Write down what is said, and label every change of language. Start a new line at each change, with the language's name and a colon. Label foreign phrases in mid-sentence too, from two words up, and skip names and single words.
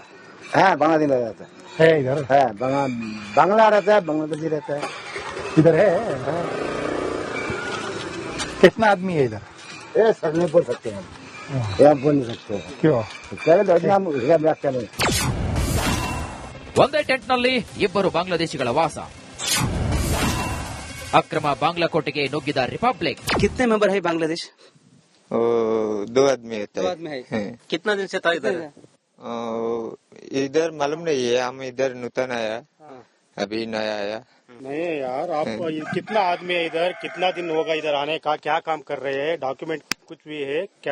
Hindi: है. बांग्लादेश रहता है, इधर है. बांग्ला रहता है, बांग्लादेशी रहता है. इधर है. कितना आदमी है इधर? ये सर नहीं बोल सकते हैं, ये बोल नहीं सकते. क्यों? नहीं.
Kannada: ಒಂದೇ ಟೆಂಟ್ನಲ್ಲಿ ಇಬ್ಬರು ಬಾಂಗ್ಲಾದೇಶಿಗಳ ವಾಸ. ಅಕ್ರಮ ಬಾಂಗ್ಲಾ ಕೋಟೆಗೆ ನುಗ್ಗಿದ ರಿಪಬ್ಲಿಕ್.
Hindi: कितने मेंबर है बांग्लादेश? 2 आदमी है. 2 आदमी है. कितना दिन से था इधर? इधर मालूम नहीं है, हम इधर नूतन आया, अभी नया आया. नहीं यार, आप कितना आदमी है इधर, कितना दिन होगा इधर आने का, क्या काम कर रहे हैं, डॉक्यूमेंट कुछ भी है क्या?